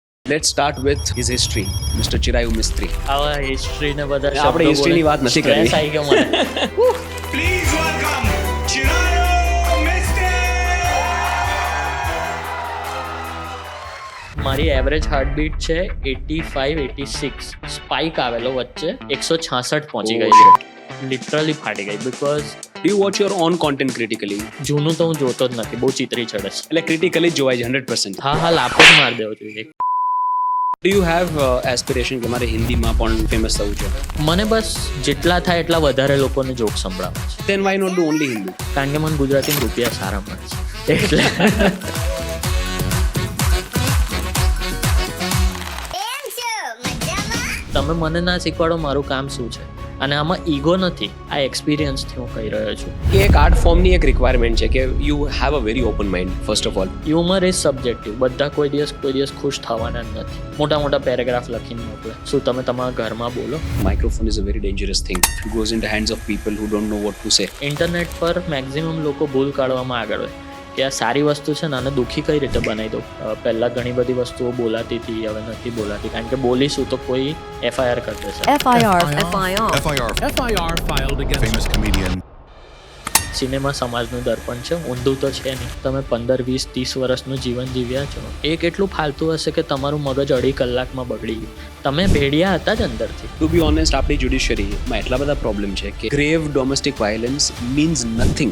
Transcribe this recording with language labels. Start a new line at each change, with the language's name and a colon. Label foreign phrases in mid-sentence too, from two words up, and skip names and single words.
English: Let's start with his history, Mr. Chirayu Mistry.
Gujarati: આવા હિસ્ટ્રી ને બધા આપણે history ની વાત નથી કરવી. સ્ટ્રેસ આવી ગયો મને.
English: Please welcome Chirayu Mistry.
Gujarati: મારી એવરેજ હાર્ટબીટ છે 85-86. સ્પાઇક આવેલો વચ્ચે 166 પહોંચી ગઈ છે. લિટરલી ફાટી ગઈ બીકોઝ
English: Do you watch your own content critically?
Gujarati: જૂનું તો હું જોતો જ નથી, બહુ ચિતરી ચડે છે. એટલે critically જ જોવાય છે 100%. હા લાપો જ મારી દેવો જોઈએ.
English: Do you have aspiration
Gujarati: કે મારે હિન્દીમાં પણ ફેમસ થવું છે? મને બસ જેટલા થાય એટલા વધારે લોકોને જોક સંભળાવે છે.
English: Then why not do only Hindi?
Gujarati: કારણ કે મને ગુજરાતીમાં રૂપિયા સારા મળે છે એટલે તમે મને ના શીખવાડો મારું કામ શું છે. અને આમાં ઈગો નથી, આ એક્સપિરિયન્સથી હું કહી રહ્યો છું. કે એક
English: art formની
Gujarati: એક રિક્વાયરમેન્ટ છે કે
English: you have a very open mind first of all. humor is subjective.
Gujarati: બધા કોઈ દિવસ ખુશ થવાના જ નથી. મોટા પેરેગ્રાફ લખીને મોકલે. શું તમે તમારા ઘરમાં બોલો?
English: Microphone is a very dangerous thing. It goes in the hands of people who don't know what to say.
Gujarati: ઇન્ટરનેટ પર મેક્સિમમ લોકો ભૂલ કાઢવામાં આગળ હોય કે આ સારી વસ્તુ છે ને આને દુઃખી કઈ રીતે બનાવી દો. પહેલા ઘણી બધી વસ્તુઓ બોલાતી હતી, હવે નથી બોલાતી કારણ કે બોલીશું તો કોઈ FIR કરી દેશે.
English: FIR filed against famous comedian.
Gujarati: સિનેમા સમાજનું દર્પણ છે, ઊંધું તો છે નહીં. તમે 15, 20, 30 વર્ષનું જીવન જીવ્યા છો. એક એટલું ફાલતું હશે કે તમારું મગજ 2.5 કલાકમાં બગડી ગયું. તમે ભેડિયા હતા જ અંદરથી.
English: to be honest,
Gujarati: આપણી જ્યુડિશરીમાં એટલા બધા પ્રોબ્લેમ છે કે
English: grave domestic violence means nothing.